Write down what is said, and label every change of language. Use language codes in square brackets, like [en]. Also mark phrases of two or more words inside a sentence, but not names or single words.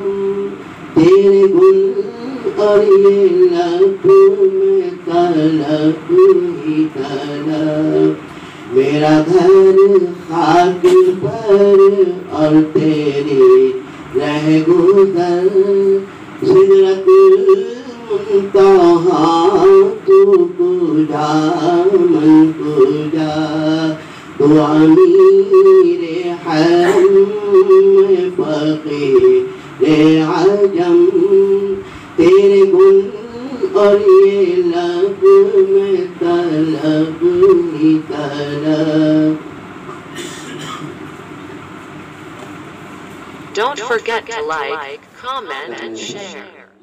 [ur] تیرے گل اور یہ لب میں طلب ہی طلب میرا گھر خاک پر اور تیری رہ گزر سدرۃ المنتہا [fa] تو کجا من کجا [ur] تو امیر حرم میں فقیر عجم تیرے گل اور یہ لب میں طلب ہی طلب. [en] Don't forget to like, comment, and share.